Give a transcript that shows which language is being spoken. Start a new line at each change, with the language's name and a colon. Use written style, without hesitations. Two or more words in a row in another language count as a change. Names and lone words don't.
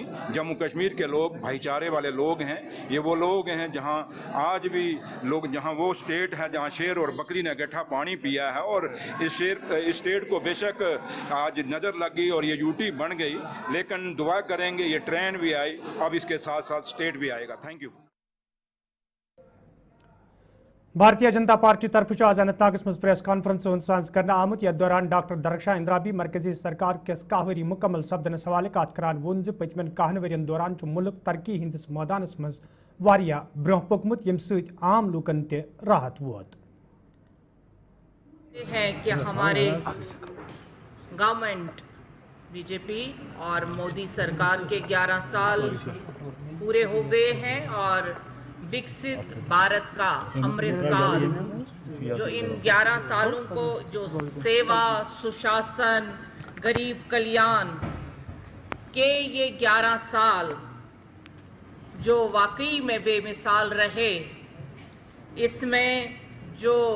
Hindi: जम्मू कश्मीर के लोग भाईचारे वाले लोग हैं, ये वो लोग हैं जहाँ आज भी लोग, जहाँ वो स्टेट है जहाँ शेर और बकरी ने गड्ढा पानी पिया है। और इस स्टेट को बेशक आज नज़र लग गई और ये यूटी बन गई, लेकिन दुआ करेंगे ये ट्रेन भी आई, अब इसके साथ साथ स्टेट भी आएगा।
English: thank you.
Kashmiri: भारतीय जनता पार्टी तरफ आज अनंतनागस मज
English: press conference
Kashmiri: साज कर आमुत यथ दौरान डॉक्टर दरख्शां इंद्राबी मरकजी सरकार किस कहवरी मुकम्मल सपदनस हवाले कत करान वोन पतमन 10 वरियन दौरान मुल्क तरक्की हंदिस मैदानस मज वारिया ब्रोह पकमुत यम सत आम लूकन ते राहत वोत
Hindi: है कि हमारे गवर्नमेंट बीजेपी और मोदी सरकार के 11 साल पूरे हो गए हैं और विकसित भारत का अमृतकाल, जो इन 11 सालों को जो सेवा, सुशासन, गरीब कल्याण के ये 11 साल जो वाकई में बेमिसाल रहे, इसमें जो